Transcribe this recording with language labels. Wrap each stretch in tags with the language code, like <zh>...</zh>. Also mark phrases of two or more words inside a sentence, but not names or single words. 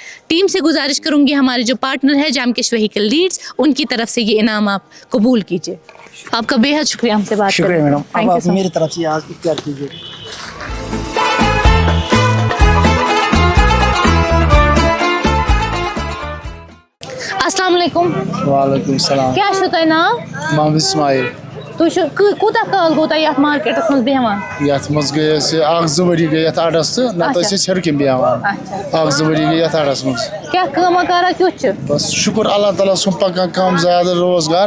<ur>ٹیم سے گزارش کروں گی ہمارے جو پارٹنر ہے جامکش وہیکل لیڈز, ان کی طرف سے یہ انعام آپ قبول کیجئے. آپ کا بے حد شکریہ ہم سے بات کرنے. شکریہ میڈم. اب آپ میری طرف سے آج اختیار کیجیے.</ur> <ar>السلام علیکم. وعلیکم السلام.</ar> <ks>کیا چھو تۄہہِ ناو؟ محمد اسماعیل. تُہۍ چھِو کوٗتاہ کال گوٚو تۄہہِ یتھ مارکیٹس منٛز بیٚہوان؟ یتھ منٛز گٔے أسۍ 1-2 ؤری گٔے یتھ اڈس تہٕ نتہٕ ٲسۍ أسۍ ہیٚرِ کِنۍ بیٚہوان. 1-2 ؤری گٔے یتھ اڈس منٛز. کیٛاہ کٲما کارا کیُتھ چھُ؟ بس شُکر اللہ تعالیٰ سُنٛد پکان کم زیادٕ روزگار.</ks>